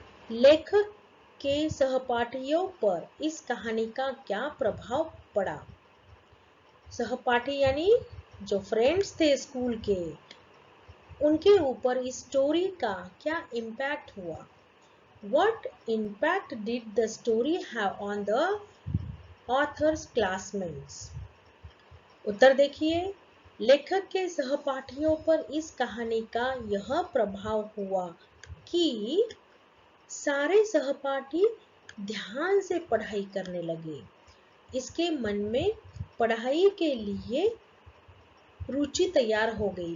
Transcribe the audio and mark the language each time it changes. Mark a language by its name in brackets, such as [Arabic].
[Hindi] लेखक के सहपाठियों पर इस कहानी का क्या प्रभाव पड़ा? सहपाठी यानी जो फ्रेंड्स थे स्कूल के, उनके ऊपर इस स्टोरी का क्या इम्पैक्ट हुआ? [English] What impact did the story have on the author's classmates? [Hindi] उत्तर देखिए, लेखक के सहपाठियों पर इस कहानी का यह प्रभाव हुआ कि सारे सहपाठी ध्यान से पढ़ाई करने लगे। इसके मन में पढ़ाई के लिए रुचि तैयार हो गई।